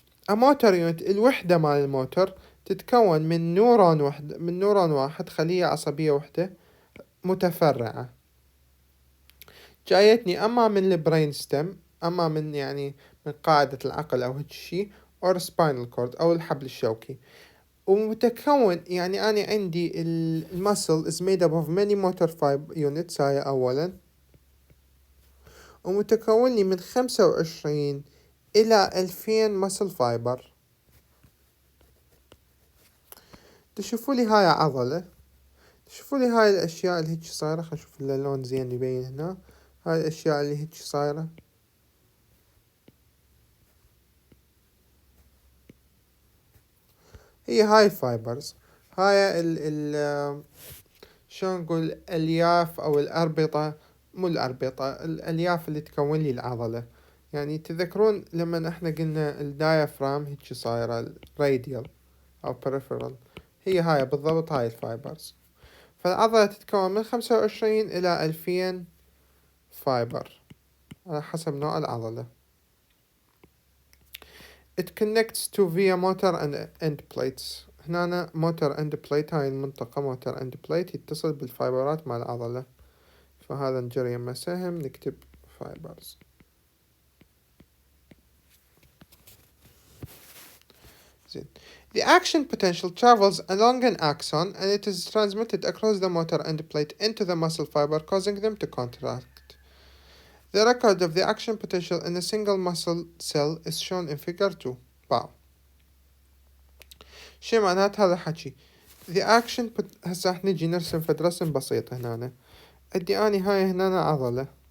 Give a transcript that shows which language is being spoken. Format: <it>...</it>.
<ar>A motor unit، الوحدة مال الموتور تتكون من نورون واحد، خلية عصبية وحدة متفرعة، جايتني أما من البرين ستيم، أما من يعني من قاعدة العقل أو هيك شي،</ar> <en>or spinal cord</en> <ar>أو الحبل الشوكي. ومتكون يعني أنا عندي المسل</ar> <en>is made up of many motor fiber units،</en> <ar>هاي أولا. ومتكون لي من 25 إلى 2000</ar> <en>muscle fiber.</en> <ar>تشوفوا لي هاي عضلة، شوفوا لي هاي الاشياء اللي هيك صايرة. خلينا نشوف اللون زين يبين هنا. هاي الاشياء اللي هيك صايرة، هي هاي فايبرز. هاي ال شلون نقول، الالياف او الاربطة، مو الاربطة، الالياف اللي تكون لي العضلة. يعني تذكرون لما احنا قلنا الدايافرام هيك صايرة الراديال او peripheral، هي هاي بالضبط هاي الفايبرز. فالعضلة تتكون من 25 إلى 2000 فايبر على حسب نوع العضلة.</ar> <en>It connects to via motor and end plates.</en> <ar>هنا</ar> <en>motor end plate،</en> <ar>هاي المنطقة motor end plate يتصل بالفايبرات مع العضلة. فهذا نجري يما سهم نكتب fibers. زين.</ar> <en>The action potential travels along an axon and it is transmitted across the motor end plate into the muscle fiber, causing them to contract. The record of the action potential in a single muscle cell is shown in figure 2. باو.</en> <ar>شو معنات هذا الحكي؟</ar> <en>The action</en> <ar>هسه احنا نجي نرسم فد رسم بسيط هنا. ادي اني هاي هنا عضلة.</ar>